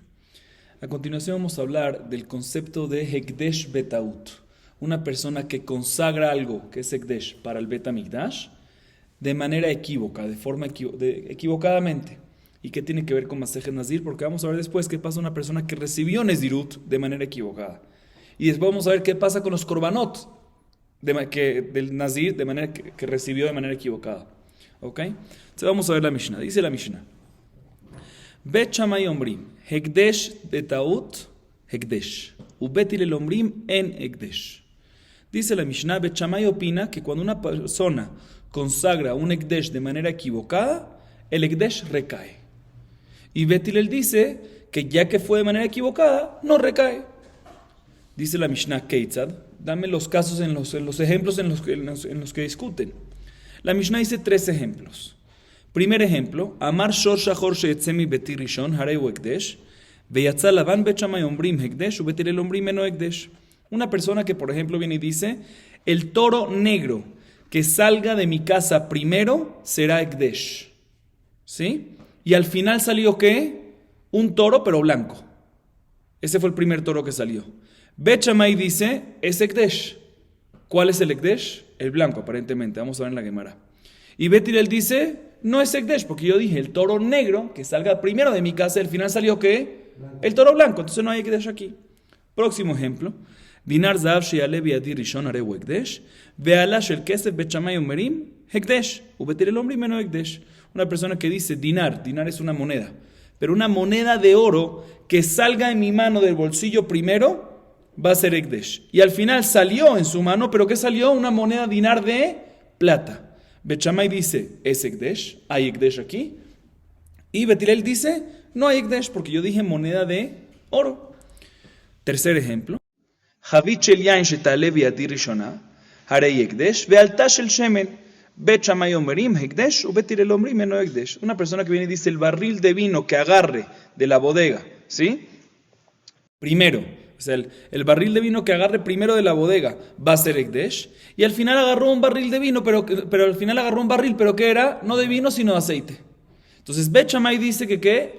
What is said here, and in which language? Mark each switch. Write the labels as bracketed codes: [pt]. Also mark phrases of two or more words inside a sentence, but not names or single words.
[es] A continuación vamos a hablar del concepto de [he] הקדש בטעות, [es] una persona que consagra algo que es Hekdesh para el Bet Hamikdash de manera equívoca, de forma equivocadamente. ¿Y qué tiene que ver con Masejet Nazir? Porque vamos a ver después qué pasa a una persona que recibió Nezirut de manera equivocada. Y después vamos a ver qué pasa con los korbanot del Nazir de manera que recibió de manera equivocada. ¿Ok? Entonces vamos a ver la Mishnah. Dice la Mishnah: [he] בית שמאי אומרים הקדש בטעות הקדש. ובית הלל אומרים אין הקדש. [es] Dice la Mishnah, Bet Shammai opina que cuando una persona consagra un Hekdesh de manera equivocada, el Hekdesh recae. Y Bet Hillel dice que ya que fue de manera equivocada, no recae. Dice la Mishnah Keitzad, dame los casos en los ejemplos en los que discuten. La Mishnah dice 3 ejemplos. Primer ejemplo, [he] אמר שור שחור שיצא מביתי ראשון הרי הוא הקדש ויצא לבן בית שמאי אומרים הקדש ובית הלל אומרים אינו הקדש. [es] Una persona que por ejemplo viene y dice, el toro negro que salga de mi casa primero será Hekdesh. ¿Sí? Y al final salió ¿qué? Un toro pero blanco. Ese fue el primer toro que salió. Bet Shammai dice, es Hekdesh. ¿Cuál es el Hekdesh? El blanco, aparentemente. Vamos a ver en la Gemara. Y Bet Hillel dice, no es Hekdesh, porque yo dije, el toro negro, que salga primero de mi casa, al final salió ¿qué? El toro blanco. Entonces no hay Hekdesh aquí. Próximo ejemplo. [he] דינר זהב שיעלה בידי ראשון הרי הוא הקדש ועלה של כסף בית שמאי אומרים הקדש ובית הלל אומרים אינו הקדש. [es] Una persona que dice, dinar es una moneda, pero una moneda de oro que salga en mi mano del bolsillo primero va a ser Hekdesh. Y al final salió en su mano, pero ¿qué salió? Una moneda dinar de plata. Bet Shammai dice, es Hekdesh, hay Hekdesh aquí. Y Bet Hillel dice, no hay Hekdesh, porque yo dije moneda de oro. Tercer ejemplo. [he] חבית של יין שתעלה בידי ראשונה הרי הקדש ועלתה של שמן בית שמאי אומרים הקדש ובית הלל אומרים אינו הקדש. [es] Una persona que viene y dice, el barril de vino que agarre de la bodega, ¿sí? Primero, o sea, el barril de vino que agarre primero de la bodega va a ser Hekdesh. Y al final agarró un barril de vino, pero al final agarró un barril, pero ¿qué era? No de vino, sino de aceite. Entonces Bet Shammai dice que ¿qué?